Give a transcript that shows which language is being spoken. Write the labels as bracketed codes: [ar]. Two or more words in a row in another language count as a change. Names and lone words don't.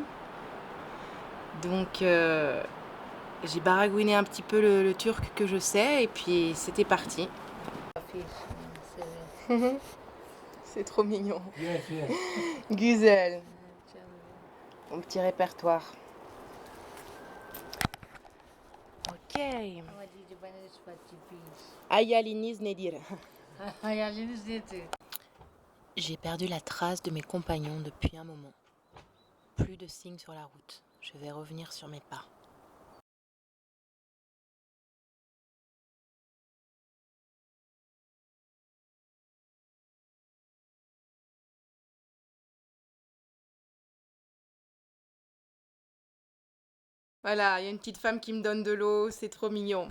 [fr] Donc j'ai baragouiné un petit peu le turc que je sais, et puis c'était parti. C'est trop mignon. Güzel. Mon petit répertoire. Ok. [tr] Hayaliniz nedir? [fr] J'ai perdu la trace de mes compagnons depuis un moment. Plus de signes sur la route. Je vais revenir sur mes pas. Voilà, il y a une petite femme qui me donne de l'eau, c'est trop mignon.